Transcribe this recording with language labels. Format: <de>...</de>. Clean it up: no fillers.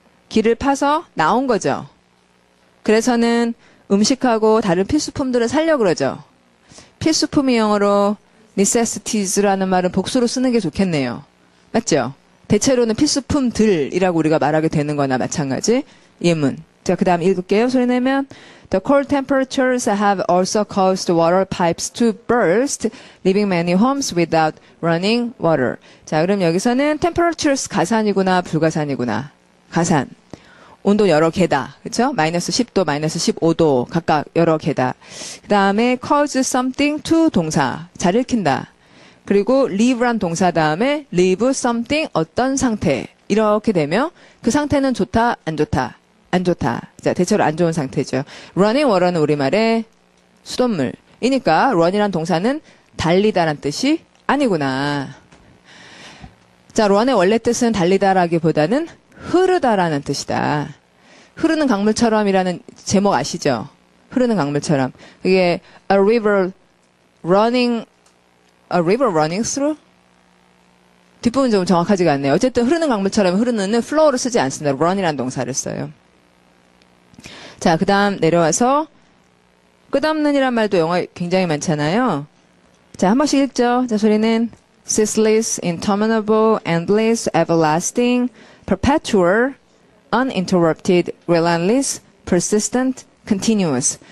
<ko>길을 파서 나온 거죠. 그래서는 음식하고 다른 필수품들을 살려고 그러죠. 필수품이 영어로 necessities라는 말은 복수로 쓰는 게 좋겠네요. 맞죠? 대체로는 필수품들이라고 우리가 말하게 되는 거나 마찬가지. 예문. 자, 그 다음 읽을게요. 소리 내면</ko> <en>The cold temperatures have also caused water pipes to burst, leaving many homes without running water.</en> <ko>자, 그럼 여기서는 temperatures 가산이구나 불가산이구나. 가산. 온도 여러 개다. 그렇죠? 마이너스 10도, 마이너스 15도 각각 여러 개다. 그 다음에</ko> <en>cause something to</en> <ko>동사. 잘 읽힌다. 그리고 leave란 동사 다음에</ko> <en>leave something</en> <ko>어떤 상태. 이렇게 되면 그 상태는 좋다, 안 좋다. 안 좋다. 자, 대체로 안 좋은 상태죠. running water는 우리말의 수돗물이니까 run이란 동사는 달리다란 뜻이 아니구나. 자, run의 원래 뜻은 달리다라기보다는 흐르다라는 뜻이다. 흐르는 강물처럼이라는 제목 아시죠? 흐르는 강물처럼. 그게</ko> <en>a river running through?</en> <ko>뒷부분 좀 정확하지가 않네요. 어쨌든 흐르는 강물처럼 흐르는은 flow를 쓰지 않습니다. run이라는 동사를 써요. 자, 그 다음 내려와서 끝없는이란 말도 영어 굉장히 많잖아요. 자, 한 번씩 읽죠. 자, 소리는</ko> <en>ceaseless, interminable, endless, everlasting, perpetual, uninterrupted, relentless, persistent, continuous.</en>